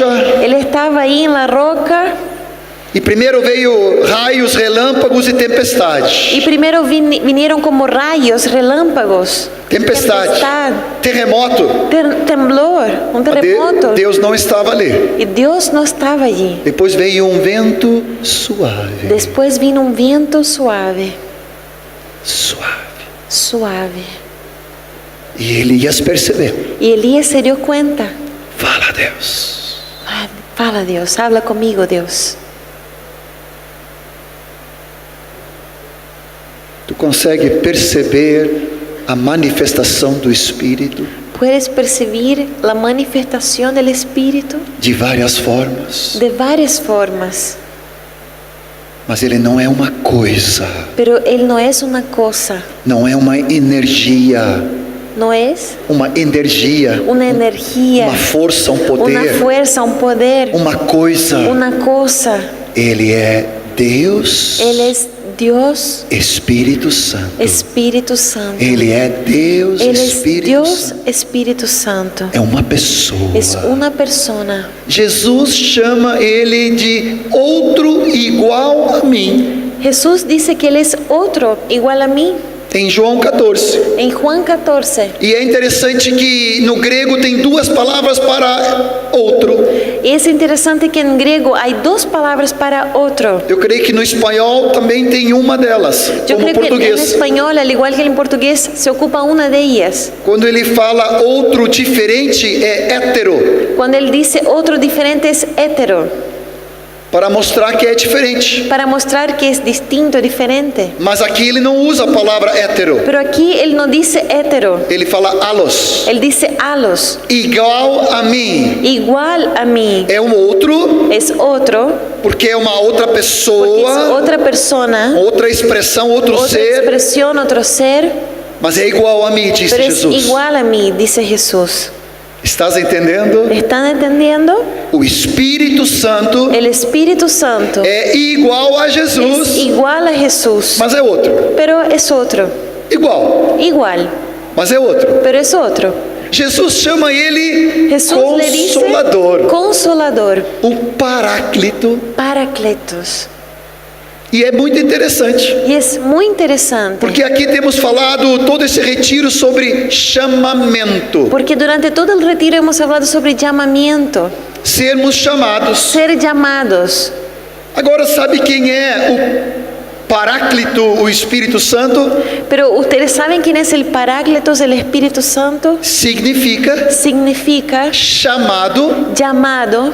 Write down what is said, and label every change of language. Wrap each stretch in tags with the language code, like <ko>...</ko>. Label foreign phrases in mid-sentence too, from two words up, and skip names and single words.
<es>él estaba ahí en la roca</es> <pt>e primeiro veio raios, relâmpagos e tempestade.</pt> <es>y primero vinieron como rayos, relámpagos,</es> <pt>Tempestade,</pt> <es>tempestad, terremoto. temblor, un terremoto.</es> <pt>Deus não estava ali.</pt> <es>Y Dios no estaba allí.</es> <pt>Depois veio um vento suave,</pt> <es>Después vino un viento suave,</es> <pt>suave.</pt> <es>suave.</es> <pt>E Elias percebeu.</pt> <es>Y Elías se dio cuenta.</es> <pt>Fala, Deus.</pt> <es>Fala Dios, habla conmigo Dios.</es> <pt>Tu consegue perceber a manifestação do Espírito</pt> <es>Puedes percibir la manifestación del Espíritu</es> <pt>de várias formas,</pt> <es>de varias formas,</es> <pt>mas ele não é uma coisa,</pt> <es>pero Él no es una cosa,</es> <pt>não é uma energia,</pt> <es>no es</es> <pt>uma energia,</pt> <es>una energía,</es> <pt>uma força, um</pt> <es>una poder, fuerza, un poder,</es> <pt>uma coisa.</pt> <es>una cosa.</es> <pt>Ele é Deus,</pt> <es>Él es Dios,</es> <pt>Espírito Santo.</pt> <es>Espíritu Santo.</es> <pt>Ele é Deus,</pt> <es>Él es</es> <pt>Espírito</pt> <es>Dios,</es> <pt>Santo.</pt> <es>Espíritu Santo.</es> <pt>É uma pessoa.</pt> <es>Es una persona.</es> <pt>Jesus chama ele de outro igual a mim.</pt> <es>Jesús dice que Él es otro, igual a mí,</es> <pt>Em João 14.</pt> <es>en Juan 14.</es> <pt>E é interessante que no grego tem duas palavras para outro.</pt> <es>Y es interesante que en griego hay dos palabras para otro.</es> <pt>Eu creio que no espanhol também tem uma delas,</pt> <es>Yo como creo que en</es> <pt>português.</pt> <es>español, al igual que en portugués, se ocupa una de ellas.</es> <pt>Quando ele fala outro diferente, é hétero,</pt> <es>Cuando Él dice otro diferente es hetero,</es> <pt>para mostrar que é diferente.</pt> <es>para mostrar que es distinto, diferente.</es> <pt>Mas aqui ele não usa a palavra hétero.</pt> <es>Pero aquí Él no dice hetero,</es> <pt>Ele fala alos,</pt> <es>Él dice alos,</es> <pt>igual a mim.</pt> <es>igual a mí.</es> <pt>É um outro,</pt> <es>Es otro,</es> <pt>porque é uma outra</pt> <es>porque es</es> <pt>pessoa,</pt> <es>otra persona,</es> <pt>outra expressão, outro</pt> <es>otra ser, expresión, otro ser,</es> <pt>mas é igual a mim, disse</pt> <es>pero es</es> <pt>Jesus.</pt> <es>igual a mí, dice Jesús.</es> <pt>Estás entendendo?</pt> <es>¿Están entendiendo?</es> <pt>O Espírito Santo</pt> <es>El Espíritu Santo</es> <pt>é igual a</pt> <es>es</es> <pt>Jesus,</pt> <es>igual a Jesús,</es> <pt>mas é outro.</pt> <es>pero es otro,</es> <pt>Igual,</pt> <es>igual,</es> <pt>mas é outro.</pt> <es>pero es otro.</es> <pt>Jesus chama ele</pt> <es>Jesús le dice</es> <pt>Consolador,</pt> <es>Consolador,</es> <pt>o Paráclito.</pt> <es>Paracletos.</es> <pt>E é muito interessante,</pt> <es>Y es muy interesante,</es> <pt>porque aqui temos falado todo esse retiro sobre chamamento,</pt> <es>porque durante todo el retiro hemos hablado sobre llamamiento,</es> <pt>sermos chamados.</pt> <es>ser llamados.</es> <pt>Agora, sabe quem é Paráclito, o Espírito Santo,</pt> <es>Pero ustedes saben quién es el Paráclitos, el Espíritu Santo.</es> <pt>significa</pt> <es>Significa</es> <pt>chamado</pt> <es>llamado</es>